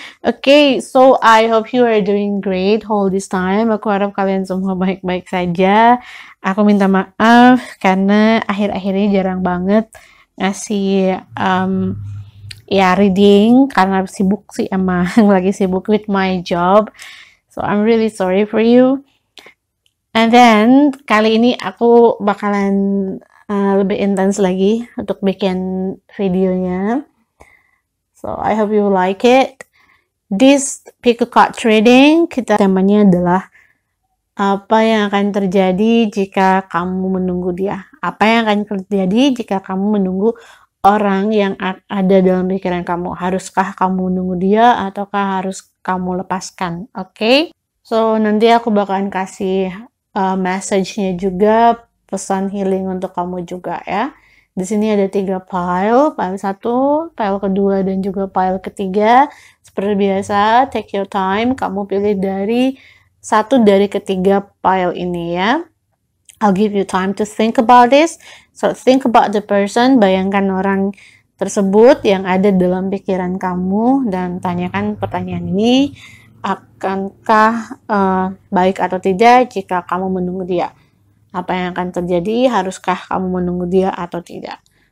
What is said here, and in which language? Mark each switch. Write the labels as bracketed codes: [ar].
[en] Okay, so I hope you are doing great all this time. [id] Aku harap kalian semua baik-baik saja. Aku minta maaf karena akhir-akhir ini jarang banget ngasih reading karena sibuk sih emang lagi sibuk [en] with my job. So I'm really sorry for you. And then [id] kali ini aku bakalan lebih intens lagi untuk bikin videonya. [en] So I hope you like it. This pick a card trading, [id] temanya adalah apa yang akan terjadi jika kamu menunggu dia. Apa yang akan terjadi jika kamu menunggu orang yang ada dalam pikiran kamu. Haruskah kamu menunggu dia ataukah harus kamu lepaskan? Oke? So nanti aku bakalan kasih message-nya juga, pesan healing untuk kamu juga ya. Di sini ada 3 pile 1, pile kedua dan juga pile ketiga. Seperti biasa, [en] take your time, [id] kamu pilih dari satu dari ketiga pile ini ya. [en] I'll give you time to think about this. So think about the person, [id] bayangkan orang tersebut yang ada dalam pikiran kamu dan tanyakan pertanyaan ini, akankah baik atau tidak jika kamu menunggu dia? Apa yang akan terjadi? Haruskah kamu menunggu dia atau tidak?